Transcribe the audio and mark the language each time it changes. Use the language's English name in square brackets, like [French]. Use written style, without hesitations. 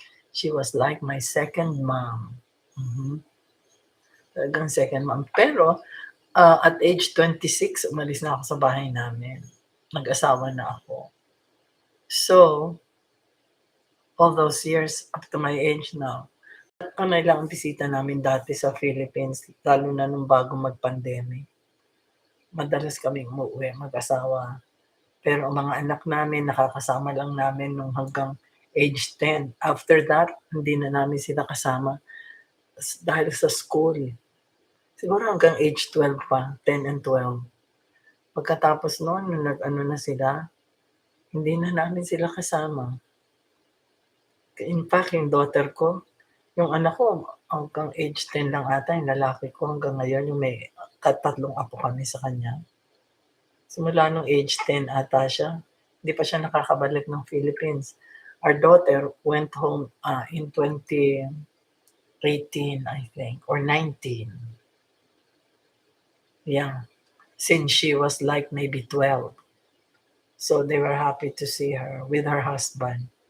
[English] She was like my second mom. [Filipino] Mhm. Talagang second mom. Pero at age 26, umalis na ako sa bahay namin. Nag-asawa na ako. So, [English] all those years up to my age now, [Filipino] panay lang ang bisita namin dati sa Philippines, lalo na nung bago mag-pandemic. Madalas kaming umuwi mag-asawa. Pero ang mga anak namin, nakakasama lang namin nung hanggang age 10. [English] After that, [Filipino] hindi na namin sila kasama dahil sa school. Siguro hanggang age 12 pa, 10 and 12. Pagkatapos noon, nung nag-ano na sila, hindi na namin sila kasama. In fact, yung daughter ko, yung anak ko, hanggang age 10 lang ata, yung lalaki ko hanggang ngayon, yung may tatlong apo kami sa kanya. Simula nung age 10 ata siya, hindi pa siya nakakabalik ng Philippines. [English] Our daughter went home in 2018, I think, or 19. Yeah, since she was like maybe 12. So they were happy to see her with her husband.